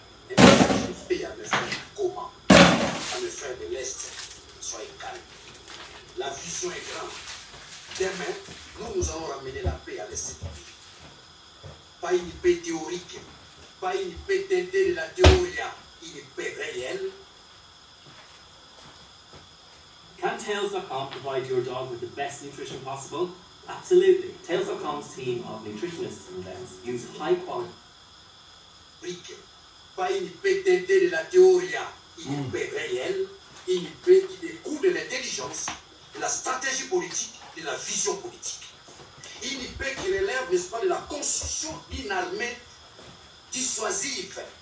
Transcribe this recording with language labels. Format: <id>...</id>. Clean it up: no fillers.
<fr>Et nous paye à mes frères comment, à mes frères de l'Est, soyez calmes. La vision est grande. Demain, nous allons ramener la paix à l'Est. Pas une paix théorique, pas une paix teintée de la théorie, une paix réelle.</fr> <en>Can Tails.com provide your dog with the best nutrition possible? Absolutely. Tails.com's team of nutritionists and vets use high quality.</en> <fr>Pas une paix teintée de la théorie, une paix réelle, une paix qui découle de l'intelligence, de la stratégie politique, de la vision politique. Une paix qui relève, n'est-ce pas, de la construction d'une armée dissuasive.</fr>